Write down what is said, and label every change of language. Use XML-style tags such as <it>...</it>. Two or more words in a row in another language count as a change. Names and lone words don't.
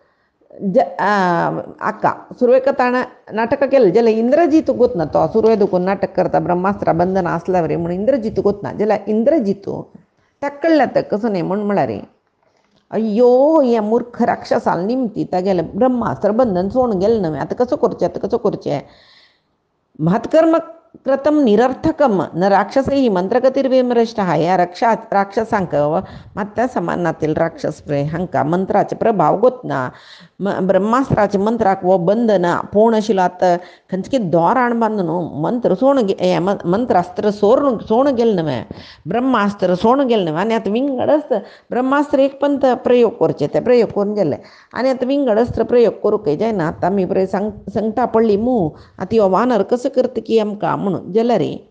<kok>आका सुरवेक ताणें नाटकां केलें जाल्यार इंद्रजीत गोतना तो सुरवे दुखून नाटक करता ब्रह्मास्त्र बंधन आसल्या वरें म्हणून इंद्रजीत गोतना जाल्यार इंद्रजितू ताका कळ्ळें तें कसो न्ही म्हण म्हळ्यार अय्यो हे मूर्ख राक्षसाल निमती तागेलें ब्रह्मास्त्र बंधन सोडून गेलें न्हय आतां कसो करचें</kok> <sa>महत्कर्म कृतम निरर्थकम न राक्षसही मंत्रगतिर्विमृष्टः</sa> <kok>ह्या राक्षसांक मात्या समानातील राक्षस पळय हांकां मंत्राचे प्रभाव गोतना ब्रह्मास्त्राचे मंत्राक वो बंधन पूर्ण आशिल्लो आतां खंयचे दोरान बांदून मंत्र मंत्रास्त्र सोडून गेलें न्हय ब्रह्मास्त्र सोडून गेलें न्हय आनी आतां विंगडच ब्रह्मास्त्र एक पंत प्रयोग करचे ते प्रयोग करून गेले आनी आतां विंगडस्त्र प्रयोग करूंक जायना आतां आमी पळय संकटा पडली आतां हो वानर कसो करता की आमकां म्हणून जाल्यार</kok>